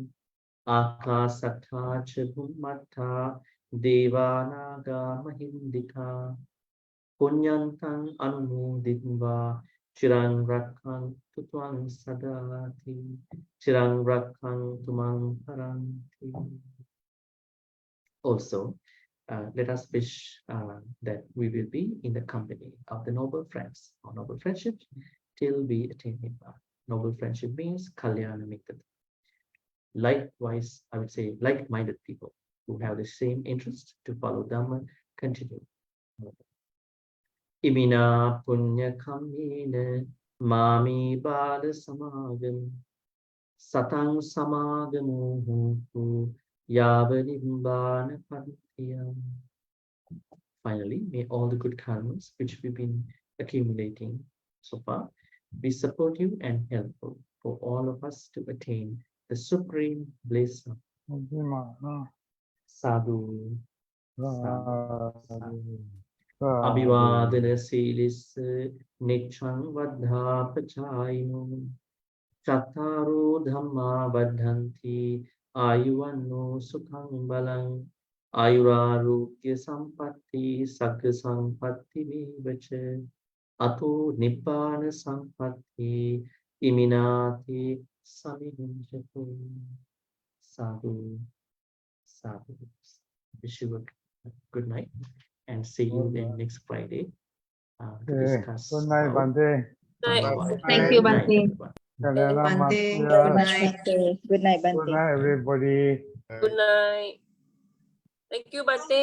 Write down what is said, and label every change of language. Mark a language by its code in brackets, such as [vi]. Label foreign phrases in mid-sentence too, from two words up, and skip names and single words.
[pi] Akasattha cha bhummattha devanaga mahindika punyantang anumoditva chirang rakkhantu tvang sadati chirang rakkhantu mang paranti. [en] Also, let us wish that we will be in the company of the noble friends or noble friendship till we attain Nibbana. Noble friendship means [pi] Kalyana Mittata. [en] Likewise, I would say like-minded people who have the same interest to follow Dhamma continue. [pi] Imina punya kamina mami bala samagam satang samagamuhu yavanimbana pantiyam. [en] Finally, may all the good karmas which we've been accumulating so far be supportive and helpful for all of us to attain the supreme bliss of sadhu. [pi] Abhivadana silis nichang vadha pachayino chattaro dhamma vadhanti ayuvanno sukhang balang ayurarogya sampatti sagga sampatti mevacha ato nibbana sampatti iminati samihinjatu. Sadhu, sadhu. [en] Wish you a good night and see you then next Friday to discuss. Good night, about Bhante. Dhammacakkappavattana. Thank you, Good night, Bhante. everyone. Kalyana Bhante, Matya. good night. Good night, Good Bhante. night, everybody. Good night. Thank you, Bhante.